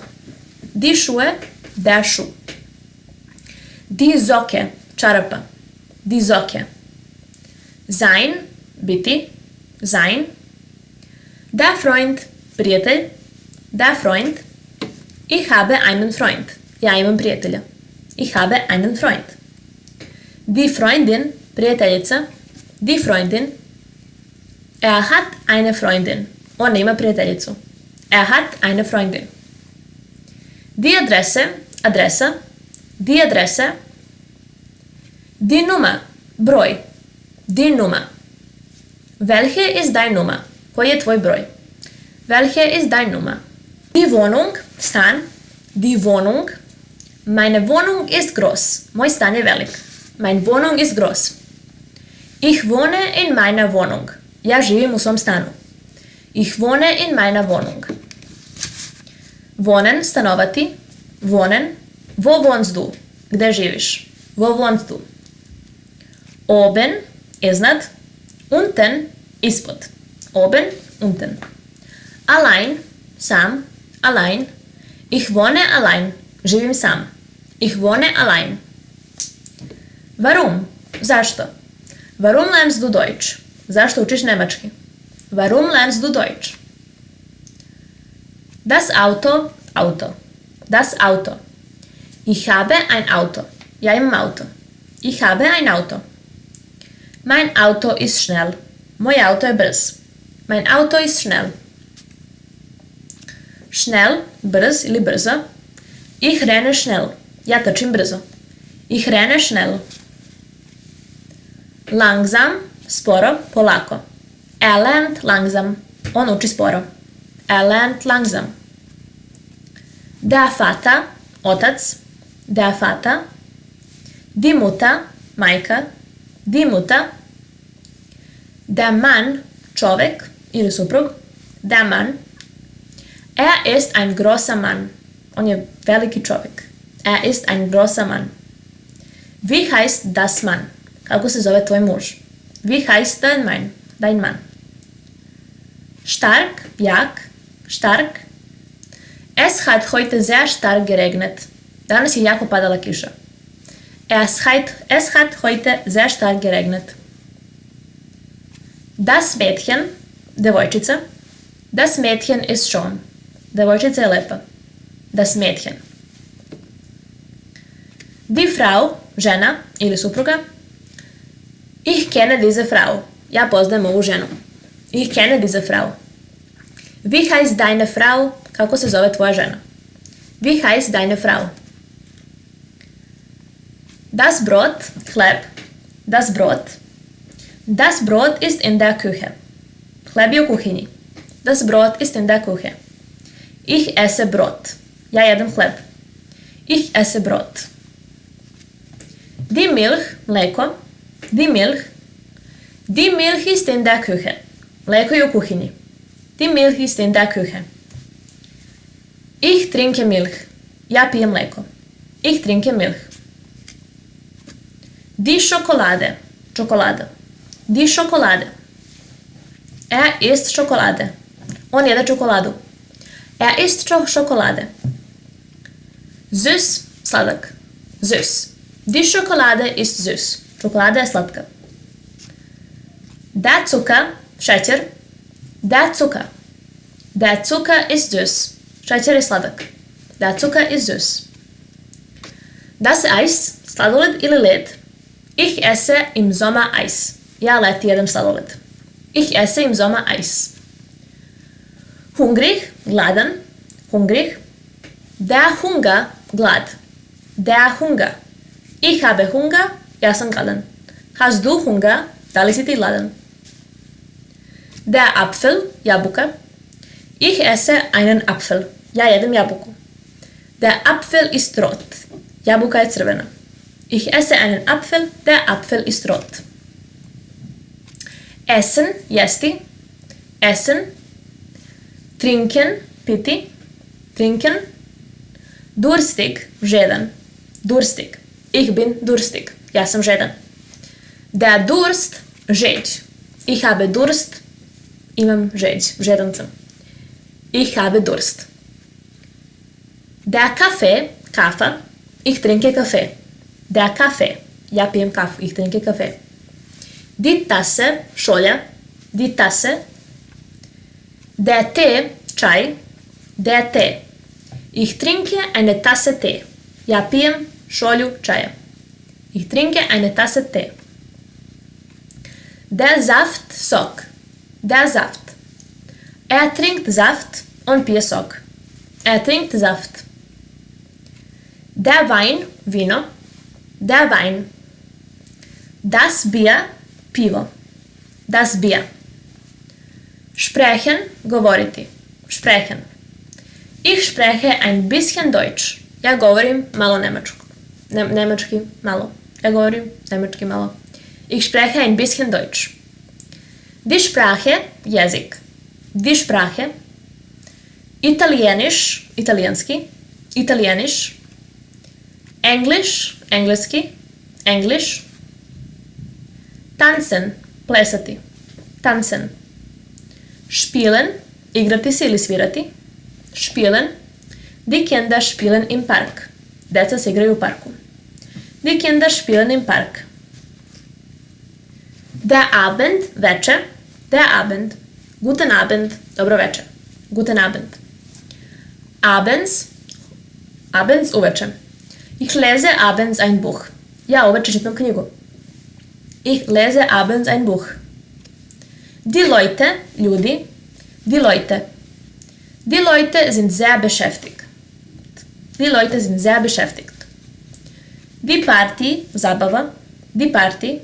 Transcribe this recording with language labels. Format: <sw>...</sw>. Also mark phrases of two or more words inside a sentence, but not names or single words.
<de>Die Schuhe, der Schuh. Die Socke, čarapa. Die Socke. Sein, biti, sein. Der Freund, prijatelj. Der Freund. Ich habe einen Freund.</de> <sr>Ja imam prijatelja.</sr> <de>Ich habe einen Freund. Die Freundin, prijateljica. Die Freundin. Er hat eine Freundin.</de> <sr>On ima prijateljicu.</sr> <de>Er hat eine Freundin. Die Adresse, adresa. Die Adresse. Die Nummer, broj. Die Nummer. Welche ist dein Nummer?</de> <sr>Koji je tvoj broj?</sr> <de>Welche ist dein Nummer? Die Wohnung, stan. Die Wohnung. Meine Wohnung ist groß.</de> <sr>Moj stan je velik.</sr> <de>Meine Wohnung ist groß. Ich wohne in meiner Wohnung.</de> <sr>Ja živim u svom stanu.</sr> <de>Ich wohne in meiner Wohnung. Wohnen, stanovati. Wohnen. Wo wohnst du?</de> <sr>Gde živiš?</sr> <de>Wo wohnst du? Oben, iznad. Unten, ispod. Oben, unten. Allein, sam. Allein. Ich wohne allein.</de> <sr>Živim sam.</sr> <de>Ich wohne allein. Warum? Zašto? Warum lernst du Deutsch?</de> <sr>Zašto učiš nemački?</sr> <de>Warum lernst du Deutsch? Das Auto, Auto. Das Auto. Ich habe ein Auto.</de> <sr>Ja imam auto.</sr> <de>Ich habe ein Auto. Mein Auto ist schnell.</de> <sr>Moj auto je brz.</sr> <de>Mein Auto ist schnell. Schnell,</de> <sr>brz ili brzo.</sr> <de>Ich renne schnell.</de> <sr>Ja trčim brzo.</sr> <de>Ich renne schnell. Langsam,</de> <sr>sporo, polako.</sr> <de>Er lernt langsam.</de> <sr>On uči sporo.</sr> <de>Er lernt langsam. Der Vater, otac. Der Vater. Die Mutter, majka. Die Mutter. Der Mann,</de> <sr>čovek ili suprug.</sr> <de>Der Mann. Er ist ein großer Mann.</de> <sr>On je veliki čovek.</sr> <de>Er ist ein großer Mann. Wie heißt das Mann?</de> <sr>Kako se zove tvoj muž?</sr> <de>Wie heißt dein Mann? Stark, jak, stark. Es hat heute sehr stark geregnet.</de> <sr>Danas je jako padala kiša.</sr> <de>Es hat heute sehr stark geregnet. Das Mädchen, devojčica. Das Mädchen ist schön.</de> <sr>Devojčica je lepa.</sr> <de>Das Mädchen. Die Frau,</de> <sr>žena ili supruga.</sr> <de>Ich kenne diese Frau.</de> <sr>Ja poznajem ovu ženu.</sr> <de>Ich kenne diese Frau. Wie heißt deine Frau?</de> <sr>Kako se zove tvoja žena?</sr> <de>Wie heißt deine Frau? Das Brot, hleb. Das Brot. Das Brot ist in der Küche.</de> <sr>Hleb je u kuhinji.</sr> <de>Das Brot ist in der Küche. Ich esse Brot.</de> <sr>Ja jedem hleb.</sr> <de>Ich esse Brot. Die Milch, mleko. Die Milch. Die Milch ist in der Küche.</de> <sr>Mleko je u kuhinji.</sr> <de>Die Milch ist in der Küche. Ich trinke Milch.</de> <sr>Ja pijem mleko.</sr> <de>Ich trinke Milch. Die Schokolade. Čokolada. Die Schokolade. Er isst Schokolade.</de> <sr>On jede čokoladu.</sr> <de>Er isst Schokolade. Süß, sladak. Süß. Die Schokolade ist süß.</de> <sr>Čokolada je slatka.</sr> <de>Der Zucker, šećer. Der Zucker. Der Zucker ist süß.</de> <sr>Šećer je sladak.</sr> <de>Der Zucker ist süß. Das Eis,</de> <sr>sladoled ili led.</sr> <de>Ich esse im Sommer Eis.</de> <sr>Ja leti jedem sladoled.</sr> <de>Ich esse im Sommer Eis. Hungrig, gladan. Hungrig. Der Hunger, glad. Der Hunger. Ich habe Hunger,</de> <sr>ja sam gladan.</sr> <de>Hast du Hunger,</de> <sr>da li si ti gladan?</sr> <de>Der Apfel, jabuka. Ich esse einen Apfel.</de> <sr>Ja jedem jabuku.</sr> <de>Der Apfel ist rot.</de> <sr>Jabuka je crvena.</sr> <de>Ich esse einen Apfel, der Apfel ist rot. Essen, jesti. Essen. Trinken, piti. Trinken. Durstig, žedan. Durstig. Ich bin durstig.</de> <sr>Ja sam žedan.</sr> <de>Der Durst, žeđ. Ich habe Durst.</de> <sr>Imam žeđ. Žedan sam.</sr> <de>Ich habe Durst. Der Kaffee, kafa. Ich trinke Kaffee. Der Kaffee.</de> <sr>Ja pijem kafu.</sr> <de>Ich trinke Kaffee. Die Tasse, šolja. Die Tasse. Der Tee, čaj. Der Tee. Ich trinke eine Tasse Tee.</de> <sr>Ja pijem šolju čaja.</sr> <de>Ich trinke eine Tasse Tee. Der Saft, Sok. Der Saft. Er trinkt Saft und</de> <sr>pije sok.</sr> <de>Er trinkt Saft. Der Wein, Vino. Der Wein. Das Bier, pivo. Das Bier. Sprechen, govoriti. Sprechen. Ich spreche ein bisschen Deutsch.</de> <sr>Ja govorim malo nemačko. Nemački malo. Ja govorim nemački malo.</sr> <de>Ich spreche ein bisschen Deutsch. Die Sprache, jezik. Die Sprache. Italienisch, italijanski. Italienisch. English, engleski. English. Tanzen, plesati. Tanzen. Spielen,</de> <sr>igrati se ili svirati.</sr> <de>Spielen. Die Kinder spielen im Park.</de> <sr>Deca se igraju u parku.</sr> <de>Die Kinder spielen im Park. Der Abend, večer. Der Abend. Guten Abend,</de> <sr>dobro večer.</sr> <de>Guten Abend. Abends, abends uveče. Ich lese abends ein Buch.</de> <sr>Ja uveče čitam knjigu.</sr> <de>Ich lese abends ein Buch. Die Leute, ljudi. Die Leute. Die Leute sind sehr beschäftigt. Die Leute sind sehr beschäftigt. Die Party, zabava. Die Party.</de>